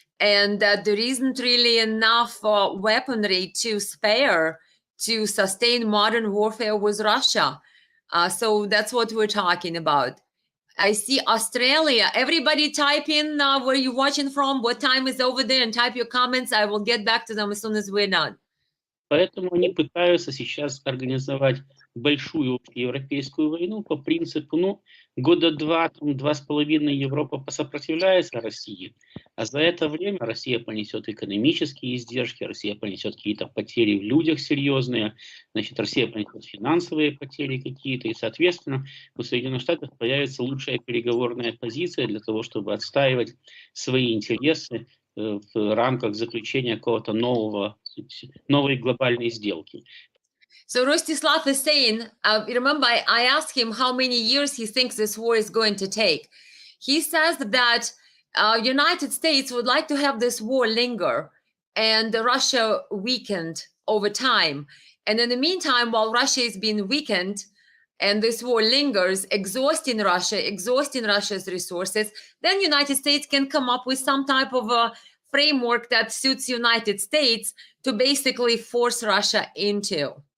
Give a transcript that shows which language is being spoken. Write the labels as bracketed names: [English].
[English] And that there isn't really enough weaponry to spare to sustain modern warfare with Russia. So that's what we're talking about. I see Australia. Everybody type in where you're watching from, what time is over there, and type your comments. I will get back to them as soon as we're done. [Russian] Поэтому они пытаются сейчас организовать большую европейскую войну по принципу, года 2–2,5 Европа посопротивляется России, а за это время Россия понесет экономические издержки, Россия понесет какие-то потери в людях серьезные, значит, Россия понесет финансовые потери какие-то, и, соответственно, у Соединенных Штатов появится лучшая переговорная позиция для того, чтобы отстаивать свои интересы в рамках заключения какого-то новой глобальной сделки. [English] So Rostislav is saying, remember, I asked him how many years he thinks this war is going to take. He says that United States would like to have this war linger and Russia weakened over time. And in the meantime, while Russia is being weakened and this war lingers, exhausting Russia's resources, then United States can come up with some type of a framework that suits United States to basically force Russia into.